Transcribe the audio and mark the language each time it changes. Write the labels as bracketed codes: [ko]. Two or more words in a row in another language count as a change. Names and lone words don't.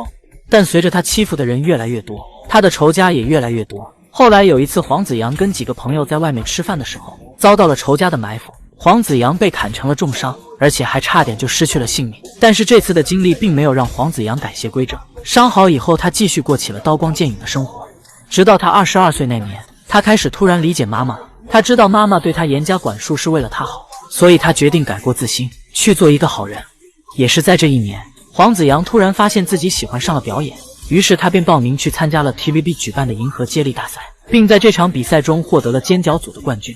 [zh] 但隨着他欺負的人越來越多，他的仇家也越來越多。後來有一次，黃子揚跟幾個朋友在外面吃飯的時候，遭到了仇家的埋伏，黃子揚被砍成了重傷，而且還差點就失去了性命。但是這次的經歷並沒有讓黃子揚改邪歸正，傷好以後他繼續過起了刀光劍影的生活。直到他22歲那年，他開始突然理解媽媽了。他知道妈妈对他严加管束是为了他好，所以他决定改过自新，去做一个好人。也是在这一年，黄子扬突然发现自己喜欢上了表演，于是他便报名去参加了 TVB 举办的银河接力大赛，并在这场比赛中获得了尖角组的冠军。